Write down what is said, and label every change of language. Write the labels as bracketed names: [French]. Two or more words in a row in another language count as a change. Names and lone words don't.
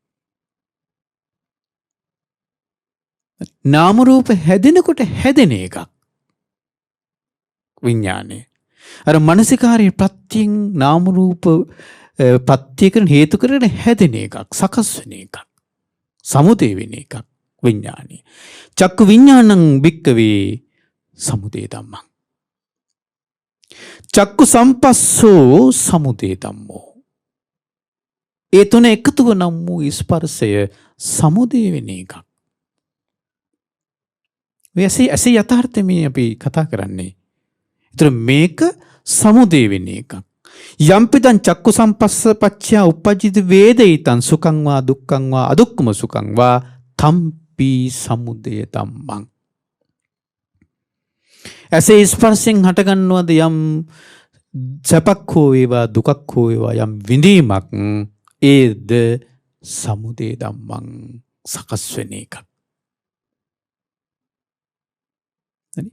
[Sinhala] නාම රූප හැදෙනකොට හැදෙන එකක්. විඥානය. අර මානසිකාරයේ ප්‍රත්‍යයෙන් නාම රූප ප්‍රත්‍ය කරන හේතු කරගෙන හැදෙන එකක්, සකස් වෙන එකක්. සමුදය වෙන එකක් විඥානය. [Pali] චක්කු විඥානං භික්ඛවේ සමුදය ධම්මං. චක්කු සම්පස්සෝ සමුදය ධම්මෝ. [Sinhala] ඒ තුන එකතුව නම් වූ ස්පර්ශය සමුදය වෙන එකක්. ඇසේ යථාර්ථය මේ අපි කතා කරන්නේ. ඒතර මේක සමුදය වෙන එකක්. [Pali] යම්පිදං චක්කු සම්පස්ස පච්චයා උපජ්ජිත වේදිතං සුඛං වා දුක්ඛං වා අදුක්ඛම සුඛං වා තම්පි සමුදය ධම්මං. [Sinhala] ඇසේ ස්පර්ශයෙන් හටගන්නවද යම් සැපක් හෝ වේවා දුකක් හෝ වේවා යම් විඳීමක් ඒද [Pali] සමුදය ධම්මං [Sinhala] සකස් වෙන එකක්.